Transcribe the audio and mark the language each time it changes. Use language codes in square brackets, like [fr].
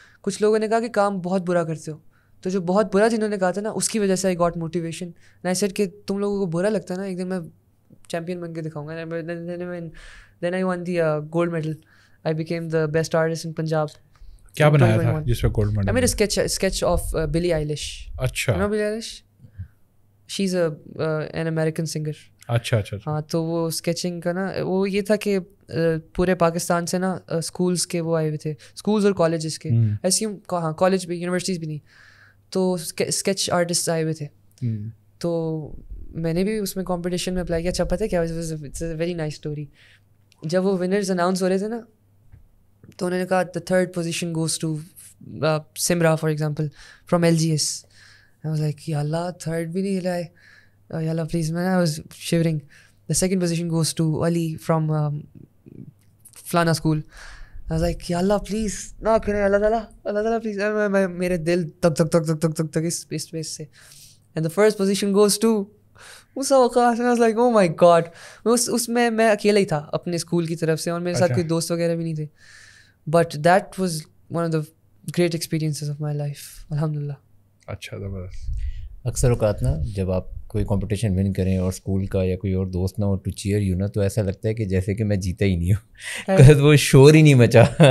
[ur] کچھ لوگوں نے کہا کہ کام بہت برا کرتے ہو. تو جو بہت برا جنہوں نے کہا تھا نا اس کی وجہ سے [en] I got motivation. I said [ur] کہ تم لوگوں کو برا لگتا ہے نا, ایک دن میں چیمپئن بن کے دکھاؤں گا. [en] Then I won the gold medal. I became the best artist in Punjab. [ur] کیا بنایا تھا جس میں گولڈ میڈل؟ میرا اسکیچ آف بلی آئلش. اچھا. [en] Billie Eilish she is an American singer. [ur] اچھا اچھا. ہاں تو وہ اسکیچنگ کا نا وہ یہ تھا کہ پورے پاکستان سے نا اسکولس کے وہ آئے ہوئے تھے, اسکولز اور کالجز کے, ایسی ہاں کالج بھی یونیورسٹیز بھی نہیں. تو اسکیچ آرٹسٹ آئے ہوئے تھے. تو میں نے بھی اس میں کمپٹیشن میں اپلائی کیا. اچھا پتہ ہے کیا, [en] It's a very nice story. [ur] جب وہ ونرز اناؤنس ہو رہے تھے نا تو انہوں نے کہا [en] The 3rd position goes to Samra for example from LGS. I was like [ur] یا اللہ 3rd بھی نہیں لائے, یا اللہ پلیز. [en] میں I was shivering. The 2nd position goes to Ali from فلانا school. I was like [ur] یا اللہ پلیز نہ کریں, اللہ تعالیٰ پلیز. میرے دل تک تک تک تک تک تک اس اسپیس سے. [en] And the 1st position goes to Musa Waqas. I was like oh my god. [ur] اس میں اکیلا ہی تھا اپنے اسکول کی طرف سے, اور میرے ساتھ کوئی دوست وغیرہ بھی نہیں تھے. [en] But that was one of the great experiences of my life الحمدللہ. [ur] اچھا زبردست. اکثر اوقات نا جب آپ کوئی کمپٹیشن ون کریں اور اسکول کا یا کوئی اور دوست نہ ہو ٹو چیئر یو نا, تو ایسا لگتا ہے کہ جیسے کہ میں جیتا ہی نہیں ہوں, because وہ شور ہی نہیں مچا.